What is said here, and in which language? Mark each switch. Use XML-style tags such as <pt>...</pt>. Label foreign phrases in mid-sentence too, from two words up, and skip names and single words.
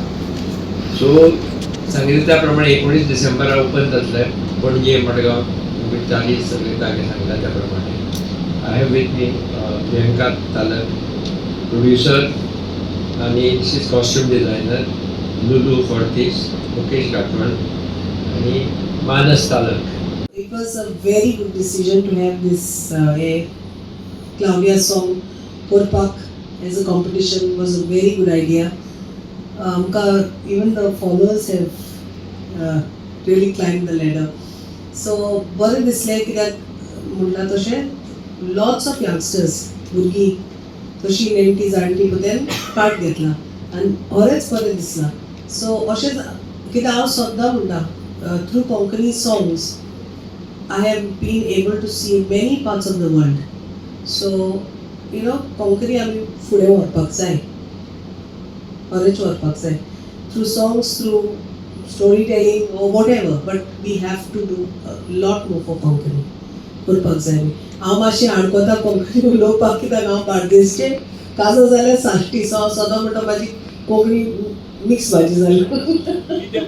<kok>सो सांगिल्ले त्या प्रमाणे 19 डिसेंबरा ओपन जातले पणजे, मडगांव, 40 सगळे जागे सांगला त्या प्रमाणे.</kok> <en>I have with me Priyanka Talak, producer, आणि she costume designer Lulu Fortis, Mukesh Gathwan आणि मानस तालक. It was a very good decision to have this Claudia song Korpak as a competition. Was a very good idea. Even the followers have really climbed the ladder.</en> <kok>So बरें दिसलें कित्याक म्हणटा तशें</kok> <en>lots of youngsters</en> <kok>भुरगीं तशीं नेणटी जाणटी पळय पार्ट घेतला आनी खरेंच बरें दिसलां. सो अशेंच कित्याक हांव सद्दां म्हणटा</kok> <en>through Konkani songs I have been able to see many parts of the world. So, you know,</en> <kok>कोंकणी आमी फुडें व्हरपाक जाय, खरेंच व्हरपाक जाय.</kok> <en>Through songs, through storytelling or whatever, but we have to do a lot more for</en> <kok>कोंकणी करपाक जाय. हांव मातशें आडकोता कोंकणी उलोवपाक कित्याक हांव बार्देसचें काजो जाल्यार साश्टी. सो हांव सदां म्हणटा म्हाजी कोंकणी मिक्स भाजी जाली.</kok>